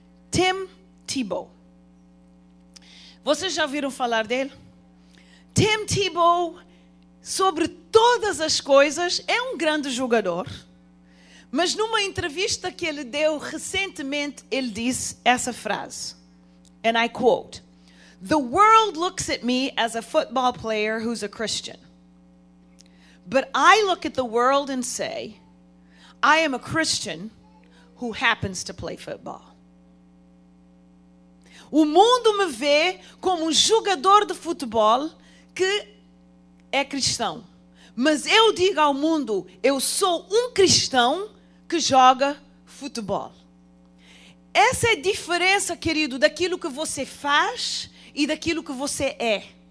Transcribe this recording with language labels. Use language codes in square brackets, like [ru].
[pt] Tim Tebow. Vocês já ouviram falar dele? Tim Tebow, sobre todas as coisas, é um grande jogador. Mas numa entrevista que ele deu recentemente, ele disse essa frase. [en] And I quote, "The world looks at me as a football player who's a Christian. But I look at the world and say, I am a Christian who happens to play football." [pt] O mundo me vê como um jogador de futebol que é cristão. Mas eu digo ao mundo, eu sou um cristão que joga futebol. Essa é a diferença, querido, daquilo que você faz e daquilo que você é.